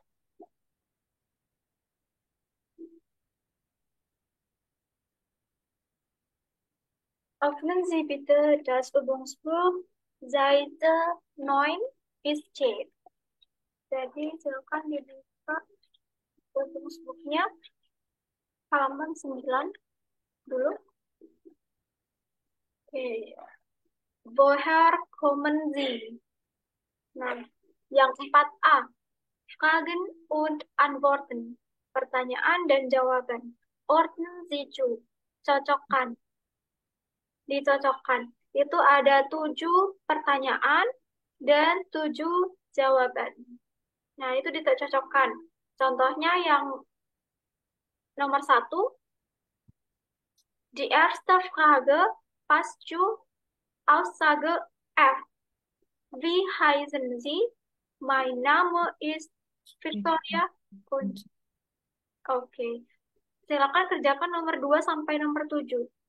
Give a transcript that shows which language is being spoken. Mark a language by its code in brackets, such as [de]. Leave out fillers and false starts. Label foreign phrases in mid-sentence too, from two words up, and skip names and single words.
[de] Öffnen Sie bitte das Übungsbuch Seite 9 bis 10. [id] Jadi silakan dibuka Übungsbuchnya halaman 9 dulu. Oke. [de] Woher kommen Sie? [id] Nah, yang 4A. [de] Fragen und Antworten. [id] Pertanyaan dan jawaban. [de] Ordnen Sie zu. [id] Cocokkan. Dicocokkan. Itu ada 7 pertanyaan dan 7 jawaban. Nah, itu dicocokkan. Contohnya yang nomor 1. [de] Die erste Frage passt zu Aussage F. Wie heißen Sie? Mein Name ist Victoria Kunz. [id] Oke. Silakan kerjakan nomor 2 sampai nomor 7.